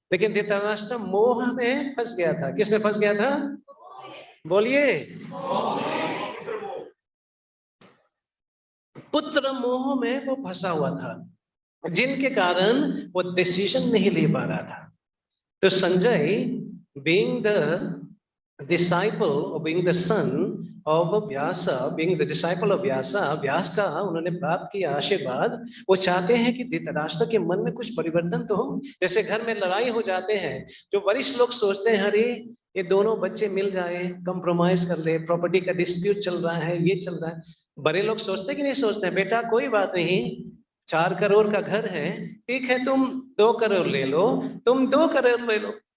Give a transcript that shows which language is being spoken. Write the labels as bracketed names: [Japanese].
[Hindi] लेकिन धृतराष्ट्र मोह में फंस गया था। किस में फंस गया था? बोलिए। पुत्र मोह में वो फंसा हुआ था, जिनके कारण वो डिसीजन नहीं ले पा रहा था। [English] तो Sanjay being the disciple or being the son of Vyasa, being the disciple of Vyasa, [Hindi] व्यास का उन्होंने प्राप्त किया आशीर्वाद। वो चाहते हैं कि धृतराष्ट्र के मन में कुछ परिवर्तन तो हो। जैसे घर में लड़ाई हो जाते हैं, जो वरिष्ठ लोग सोचते हैं अरे ये दोनों बच्चे मिल जाए, कंप्रोमाइज कर ले, प्रॉपर्टी का डिस्प्यूट चल रहा है, ये चल रहा है। बड़े लोग सोचते कि नहीं सोचते हैं, बेटा कोई बात नहीं, 4 करोड़ का घर है, ठीक है तुम 2 करोड़ ले लो, तुम 2 करोड़ ले लो।